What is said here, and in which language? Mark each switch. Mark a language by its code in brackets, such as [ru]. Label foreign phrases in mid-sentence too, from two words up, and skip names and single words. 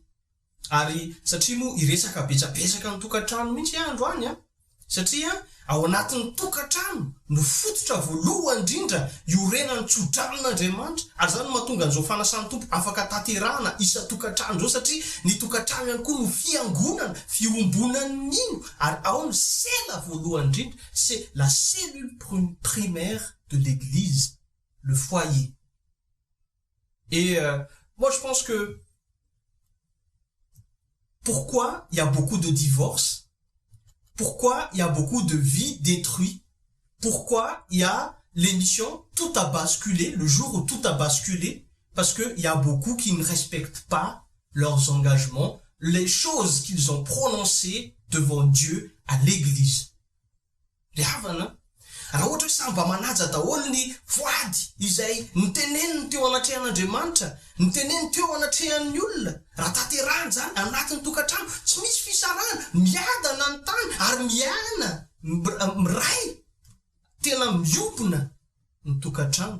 [mg] Ary satria moa iresaka betsabetsaka ny tokantrano mihitsy andro any satria ao anatin'ny tokantrano no fototra voalohany indrindra iorenan'ny tsodranin'Andriamanitra. Ary zany mahatonga an'izao fanasan'ny tompo afaka tanterahana isa tokantrano zao satria ny tokantrano ihany koa no fiangonana, fiombonan'ny ino. Ary ao ny sela voalohany indrindra, [fr] c'est la cellule primaire de l'église, le foyer. Et moi je pense que pourquoi il y a beaucoup de divorces? Pourquoi il y a beaucoup de vies détruites? Pourquoi il y a l'émission Tout a basculé, le jour où tout a basculé? Parce que il y a beaucoup qui ne respectent pas leurs engagements, les choses qu'ils ont prononcées devant Dieu à l'église. [mg] Raha ohatra hoe samy mba manaja daholo ny voady izay niteneniny teo anatrehan'Andriamanitra, niteneniny teo anatrehan'ny olona, raha tanterahany zany anatin'ny tokantrano, tsy misy fisarahana, miadana ny tany ary miana miray, tena miompona ny tokantrano.